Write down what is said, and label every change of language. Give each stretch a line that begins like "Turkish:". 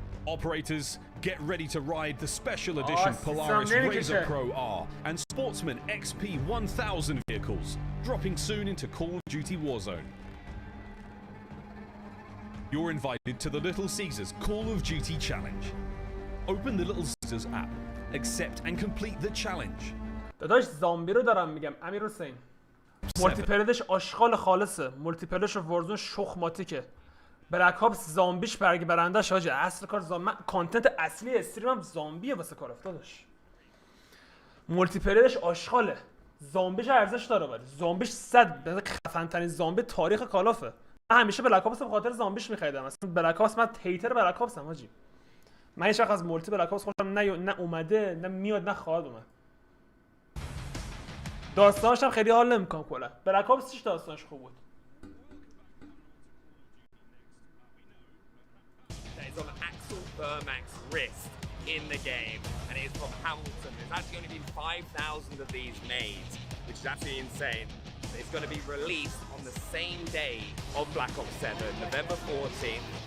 English: Operators, get ready to ride the special edition Polaris Razor Pro R and Sportsman XP 1000 vehicles, dropping soon into Call of Duty Warzone. You're invited to the Little Caesars Call of Duty Challenge. Open the Little Caesars app, accept and complete the challenge.
Persian: داداش زامبی رو دارم میگم امیر حسین. مولتی پلیرش آشغال خالصه. مولتی پلیرش وارزون شخماتیکه. بلک آپس زامبیش برندش حاجی اصل کار زامبی. کانتنت اصلی استریمم زامبیه واسه کار افتادش. مولتی پلیرش آشغاله. زامبیش ارزش داره ولی زامبیش 100 خفن ترین زامبی تاریخ کالافه. من همیشه بلک آپس به خاطر زامبیش می‌خریدم. اصلا بلک آپس من هیتر بلک آپسم حاجی. من هیچ وقت از مولتی بلک آپس خوشم نه اومده نه میاد نه خواهد اومد. داستانش هم خیلی حال نمی‌کنم کلا. بلک آپس چیش داستانش خوب بود.
English: On Axel Burmack's wrist in the game, and it is from Hamilton. There's actually only been 5,000 of these made, which is absolutely insane. It's going to be released on the same day of Black Ops 7, November 14th.